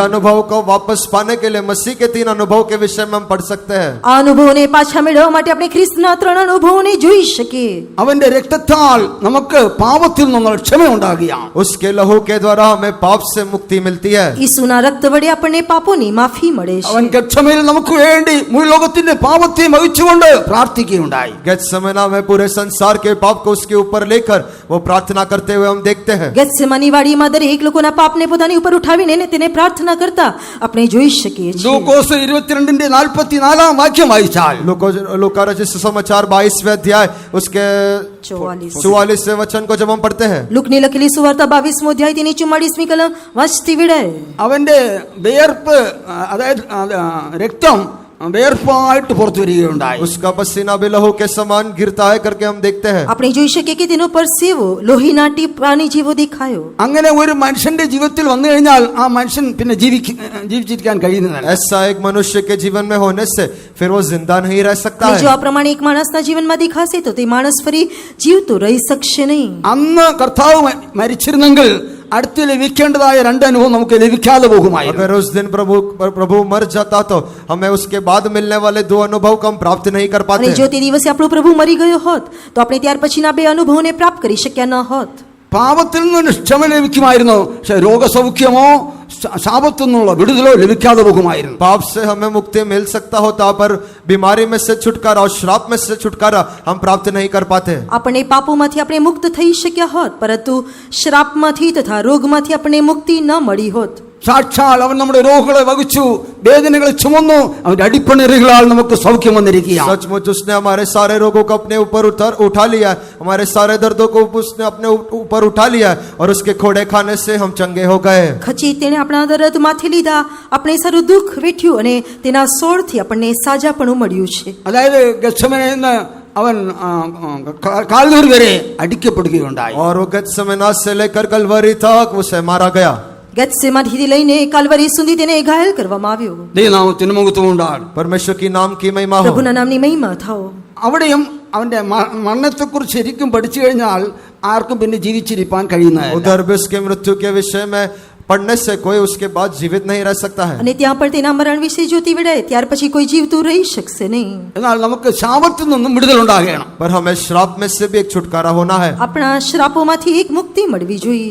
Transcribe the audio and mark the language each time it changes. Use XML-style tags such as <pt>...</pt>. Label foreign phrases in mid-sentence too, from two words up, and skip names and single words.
<hi>अनुभव को वापस पाने के लिए मसीह के 3 अनुभव के विषय में हम पढ़ सकते हैं.</hi> <gu>આ અનુભવને પાછા મેળવવા માટે આપણે ખ્રિસ્તના 3 અનુભવોને જોઈ શકીએ.</gu> <ml>അവന്റെ രക്തത്താൽ നമുക്ക് പാപത്തിൽ നിന്നുള്ള ക്ഷമ ഉണ്ടാകുകയാണ്.</ml> <hi>उसके लहू के द्वारा हमें पाप से मुक्ति मिलती है.</hi> <gu>ઈસુના રક્ત વડે આપણને પાપોની માફી મળે છે.</gu> <ml>അവൻ ഗക്ഷമയിൽ നമുക്ക് വേണ്ടി മുഴുവൻ ലോകത്തിന്റെ പാപത്തെ വഹിച്ചുകൊണ്ട് പ്രാർത്ഥിക്കുകയുണ്ടായി.</ml> <hi>गेत्सेमना में पूरे संसार के पाप को उसके ऊपर लेकर वो प्रार्थना करते हुए हम देखते हैं.</hi> <gu>ગેત્સેમાની વાડીમાં દરેક લોકોના પાપને પોતાની ઉપર ઉઠાવીને તેને પ્રાર્થના કરતા આપણે જોઈ શકીએ છીએ.</gu> <ml>ലൂക്കോസ് 22-ന്റെ 44-ാം വാക്യം വായിച്ചാൽ</ml> <hi>लूका रचित सुसमाचार 22वें अध्याय उसके 44वें वचन को जब हम पढ़ते हैं,</hi> <gu>લુકની લખેલી સુવાર્તા 22મો અધ્યાય તેની 44મી કલમ વાંચતી વેળાએ</gu> <ml>അവന്റെ വിയർപ്പ് അതായത് രക്തം വിയർപ്പായിട്ട് പുറത്തു വരികയുണ്ടായി.</ml> <hi>उसका पसीना भी लहू के समान गिरता है करके हम देखते हैं.</hi> <gu>આપણે જોઈ શકીએ કે તેનો પરસેવો લોહીના ટીપાની જેવો દેખાયો.</gu> <ml>അങ്ങനെ ഒരു മനുഷ്യന്റെ ജീവിതത്തിൽ വന്നു കഴിഞ്ഞാൽ ആ മനുഷ്യൻ പിന്നെ ജീവിച്ചിരിക്കാൻ കഴിയുന്നതല്ല.</ml> <hi>ऐसा एक मनुष्य के जीवन में होने से फिर वो जिंदा नहीं रह सकता</hi> <gu>અને જો</gu> <hi>है.</hi> <gu>આ પ્રમાણે એક માણસના જીવનમાં દેખાશે તો તે માણસ ફરી જીવતો રહી શકશે નહીં.</gu> <ml>അന്ന് കർത്താവ് മരിച്ചിരുന്നെങ്കിൽ അടുത്ത് ലഭിക്കേണ്ടതായ രണ്ട് അനുഭവം നമുക്ക് ലഭിക്കാതെ പോകുമായിരുന്നു.</ml> <hi>अगर उस दिन प्रभु मर जाता तो हमें उसके बाद मिलने वाले दो अनुभव को हम प्राप्त नहीं कर</hi> <gu>અને</gu> <hi>पाते.</hi> <gu>જો તે દિવસે આપણો પ્રભુ મરી ગયો હોત તો આપણે ત્યાર પછીના બે અનુભવોને પ્રાપ્ત કરી શક્યા ન હોત.</gu> <ml>പാപത്തിൽ നിന്ന് ക്ഷമ ലഭിക്കുമായിരുന്നു, പക്ഷെ രോഗസൗഖ്യമോ ശാപത്തു നിന്നുള്ള വിടുതലോ ലഭിക്കാതെ പോകുമായിരുന്നു.</ml> <hi>पाप से हमें मुक्ति मिल सकता होता पर बीमारी में से छुटकारा और श्राप में से छुटकारा हम प्राप्त नहीं कर पाते.</hi> <gu>આપણે પાપોમાંથી આપણે મુક્ત થઈ શક્યા હોત, પરંતુ શ્રાપમાંથી તથા રોગમાંથી આપણને મુક્તિ ન મળી હોત.</gu> <ml>സാക്ഷാൽ അവൻ നമ്മുടെ രോഗങ്ങളെ വഹിച്ചു, വേദനകളെ ചുമന്നു, അവന്റെ അടിപ്പണിറികളാൽ നമുക്ക് സൗഖ്യം വന്നിരിക്കുകയാണ്.</ml> <hi>सचमुच उसने हमारे सारे रोगों को अपने ऊपर उठा लिया है, हमारे सारे दर्दों को उसने अपने ऊपर उठा लिया है और उसके खोड़े खाने से हम चंगे हो गए.</hi> <gu>ખચી તેણે આપણા દર્દ માથે લીધા, આપણે સારું दुख વેઠ્યું અને તેના સોળથી આપણને સાજાપણું મળ્યું છે.</gu> <ml>അതായത് ഗത്സമനയിൽ നിന്ന് അവൻ കാൽവരി വരെ അടിക്കപ്പെടുകയുണ്ടായി.</ml> <hi>और वो गत्सेमने से लेकर कलवरी तक उसे मारा गया.</hi> <gu>ગેત્સેમાનીથી લઈને કાલ્વરી સુધી તેને ઘાયલ કરવામાં આવ્યો.</gu> <ml>ദൈവനാമത്തിന് മഹത്വം ഉണ്ടാകണം.</ml> <hi>परमेश्वर की नाम की महिमा हो.</hi> <gu>પ્રભુના નામની મહિમા થાઓ.</gu> <ml>അവിടെയും അവന്റെ മരണത്തെക്കുറിച്ച് ശരിക്കും പഠിച്ചു കഴിഞ്ഞാൽ ആർക്കും പിന്നെ ജീവിച്ചിരിക്കാൻ കഴിയുന്നതല്ല.</ml> <hi>उधर भी उसके मृत्यु के विषय में पढ़ने से कोई उसके बाद जीवित नहीं रह सकता है.</hi> <gu>અને ત્યાં પણ તેના મરણ વિશે જોતી વેળાએ ત્યાર પછી કોઈ જીવતું રહી શકશે નહીં.</gu> <ml>എന്നാൽ നമുക്ക് ശാപത്തിൽ നിന്നും വിടുതലുണ്ടാകണം.</ml> <hi>पर हमें श्राप में से भी एक छुटकारा होना है.</hi> <gu>આપણા શ્રાપોમાંથી એક મુક્તિ મળવી જોઈએ.</gu>